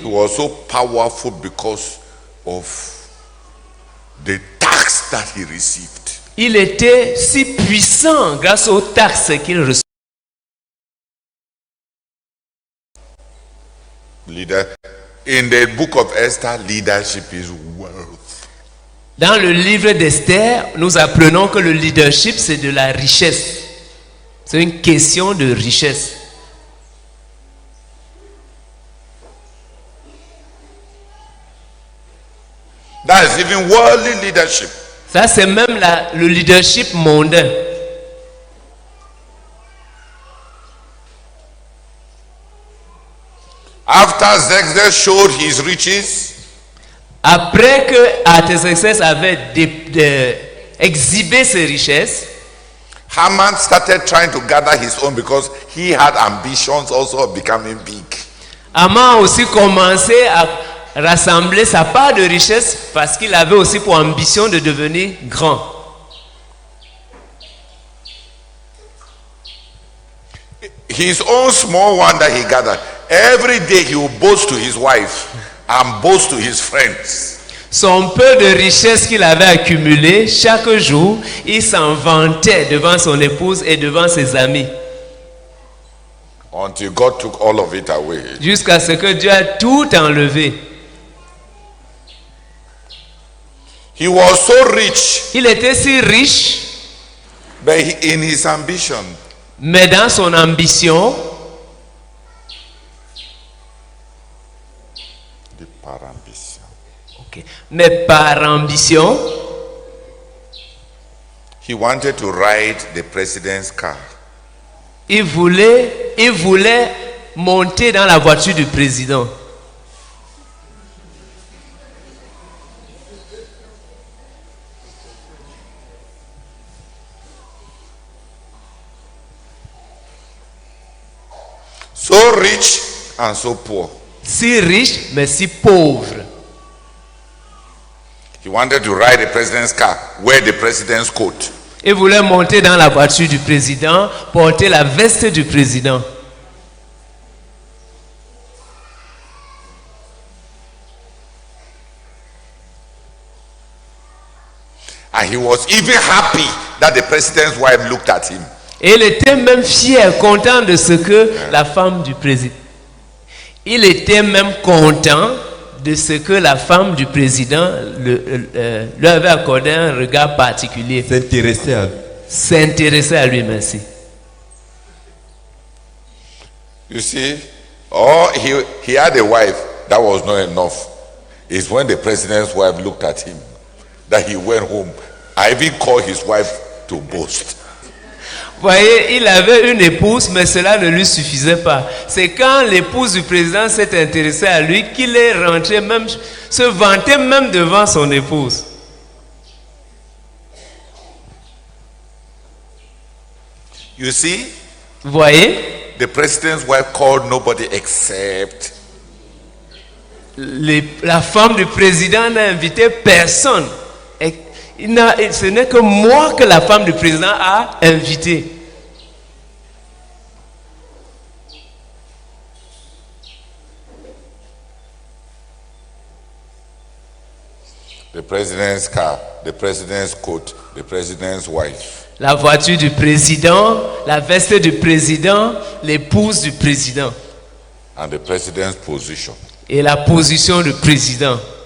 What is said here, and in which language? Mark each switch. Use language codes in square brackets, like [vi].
[en] he was so powerful because of the tax that he received. [fr] Il était si puissant grâce aux taxes qu'il recevait. [en] In the book of Esther, leadership is wealth. [fr] Dans le livre d'Esther, nous apprenons que le leadership, c'est de la richesse. C'est une question de richesse. [en] That is even worldly leadership. [fr] Ça, c'est même le leadership mondain. [en] After Xerxes showed his riches, [fr] après que Artaxerxès avait exhibé ses richesses, [en] Haman started trying to gather his own because he had ambitions also of becoming big. [fr] Haman a aussi commencé à rassembler sa part de richesse parce qu'il avait aussi pour ambition de devenir grand. [en] His own small one that he gathered, every day he would boast to his wife and boast to his friends. [fr] Son peu de richesse qu'il avait accumulé, chaque jour, il s'en vantait devant son épouse et devant ses amis. [en] until God took all of it away. [fr] Jusqu'à ce que Dieu a tout enlevé. [en] He was so rich, [fr] Il était si riche, [en] but in his ambition, [fr] mais dans son ambition, par ambition, mais par ambition, [en] he wanted to ride the president's car. [fr] il voulait monter dans la voiture du président. [en] So rich and so poor. [fr] Si riche, mais si pauvre. [en] He wanted to ride the president's car, wear the president's coat. [fr] Il voulait monter dans la voiture du président, porter la veste du président. [en] And he was even happy that the president's wife looked at him. [fr] Et il était même fier, content de ce que la femme du président. Il était même content de ce que la femme du président lui avait accordé un regard particulier. S'intéresser à lui, merci. [en] You see, he had a wife, that was not enough. It's when the president's wife looked at him that he went home. I even called his wife to boast. [fr] Voyez, il avait une épouse, mais cela ne lui suffisait pas. C'est quand l'épouse du président s'est intéressée à lui qu'il est rentré même, se vanter même devant son épouse. [en] You see, [fr] voyez, [en] the president's wife called nobody except [fr] la femme du président n'a invité personne. Ce n'est que moi que la femme du président a invité. [en] the president's car, the president's coat, the president's wife. [fr] La voiture du président, la veste du président, l'épouse du président. [en] And the president's position. [fr] Et la position du président.